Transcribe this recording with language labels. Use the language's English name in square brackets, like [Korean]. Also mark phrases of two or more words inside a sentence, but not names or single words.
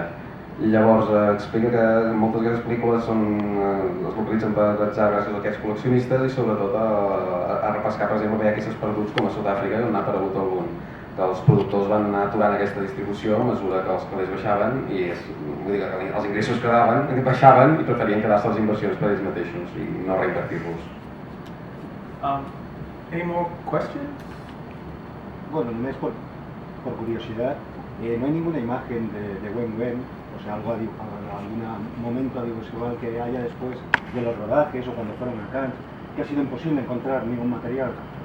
[Catalan] Llavors explica que moltes d'aquestes pel·lícules es localitzen per atzar gràcies a aquests col·leccionistes i sobretot a repescar, per exemple, VHS perduts com a Sud-àfrica, on n'ha aparegut algun. Que els productors van anar aturant aquesta distribució a mesura que els calés baixaven i vull dir que els ingressos baixaven i preferien quedar-se les inversions per ells mateixos i no reinvertir-los. [English] Any more questions? [Spanish] Bueno, només por curiosidad, no hay ninguna imagen de Weng Weng, o sea, algún momento audiovisual que haya después de los rodajes o cuando fueron a Cannes, que ha sido imposible encontrar ningún material.